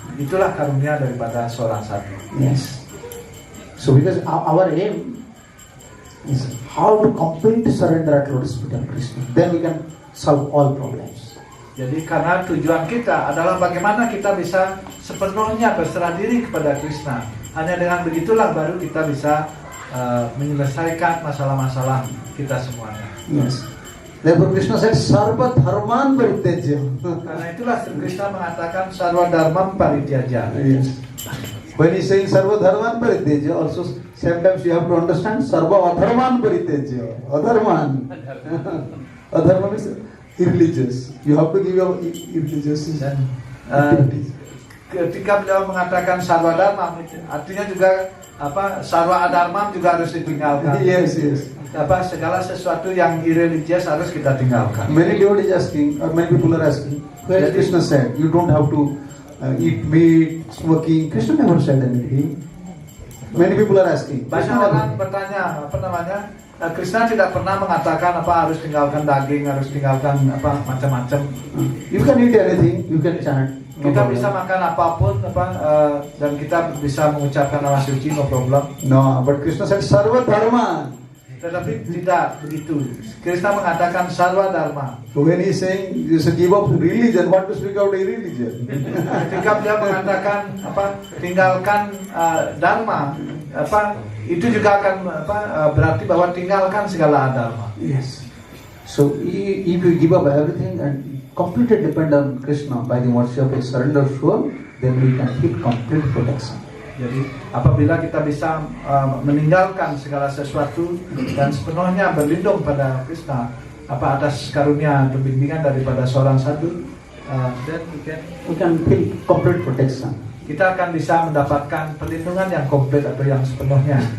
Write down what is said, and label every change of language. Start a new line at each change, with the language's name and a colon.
Indonesian: Itulah karunia daripada seorang sadhu.
English: Yes. So because our aim is how to completely surrender at Lotus feet of Krishna. Then we can solve all problems.
Indonesian: Jadi karena tujuan kita adalah bagaimana kita bisa sepenuhnya berserah diri kepada Krishna. Hanya dengan begitulah baru kita bisa menyelesaikan masalah-masalah kita semuanya.
English: Yes. Therefore Krishna said, Sarva Dharman Parityaja.
Indonesian: Karena itulah Sri Krishna mengatakan Sarva Dharmam Parityaja.
English: Yes. When he is saying Sarva Dharman Parityaja, also sometimes you have to understand Sarva Adharman Parityaja. Adharman. Adharman is irreligious. You have to give your irreligious.
Indonesian: Dan ketika beliau mengatakan Sarva Dharmam, artinya juga Sarva Adharmam juga harus ditinggalkan.
English: Yes, yes.
Indonesian: Segala sesuatu yang irreligious harus kita tinggalkan.
English: Many devotees asking, or many people are asking, where Krishna said, you don't have to eat meat, smoking. Krishna never said anything. Many people are asking.
Indonesian: Banyak orang bertanya, Krishna tidak pernah mengatakan harus tinggalkan daging, harus tinggalkan macam-macam.
English: You can eat anything, you can chant.
Indonesian: Kita bisa makan apapun, dan kita bisa mengucapkan nama suci,
English: no problem. No, but Krishna said Sarva Dharma.
Indonesian: Tetapi tidak begitu. Krishna mengatakan Sarva Dharma.
English: So when he is saying you should give up religion, what to speak out of religion?
Indonesian: Ketika beliau mengatakan tinggalkan dharma, itu juga akan berarti bahwa tinggalkan segala dharma.
English: Yes. So if you give up everything and completely depend on Krishna by the mercy of a surrender soul, then we can keep complete protection.
Indonesian: Jadi apabila kita bisa meninggalkan segala sesuatu dan sepenuhnya berlindung pada Krishna atas karunia atau bimbingan daripada seorang sadhu,
English: then We can feel complete protection.
Indonesian: kita akan bisa mendapatkan perlindungan yang komplit atau yang sepenuhnya.